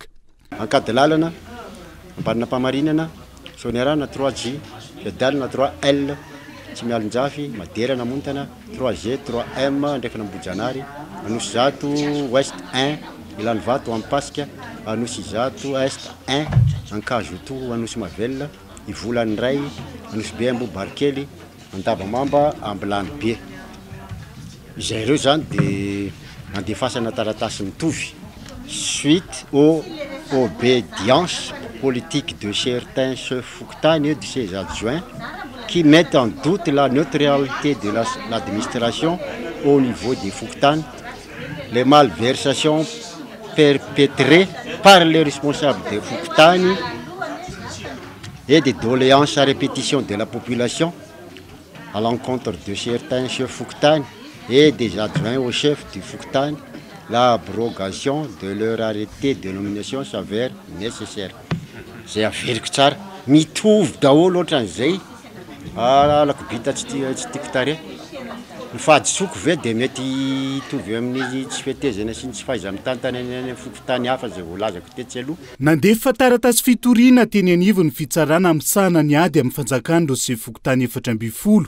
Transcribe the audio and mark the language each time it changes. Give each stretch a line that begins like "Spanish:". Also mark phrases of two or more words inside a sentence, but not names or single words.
Malagasy: Ankady lalana, ambanina-pamarinana, sonierana 3G, fiadalana 3L, tsy mialonjafy, maderana montana 3G, 3M ndraiky nambojanary, anosy zato ouest 1, ilany vato ampasika, anosy zato est 1, ankazoto anosy mavelona, ivolany ray, anosy be ambobarikely, andavamamba ambilany be. Izay ireo zany dia andefasana taratasy mitovy
French: suite aux obédiences politiques de certains chefs fokontany et de ses adjoints qui mettent en doute la neutralité de l'administration au niveau des fokontany, les malversations perpétrées par les responsables des fokontany et des doléances à répétition de la population à l'encontre de certains chefs fokontany et des adjoints au chef du fokontany. L'abrogation de leur arrêté de nomination s'avère nécessaire.
Malagasy: Zay averiko tsara mitovy daholo ohatran'izay alako bita tsy tiako tare. Ny fahadisoko ve dia mety hitovy amin'ny tsy fetezana sy ny tsy fahaiza mitantana ny fokontany hafa zay voalazako tetsy aloha. Nandefa taratasy fitoriana teny anivo ny fitsarana misahana ny ady amin'ny fanjakana ireo chef fokontany 410.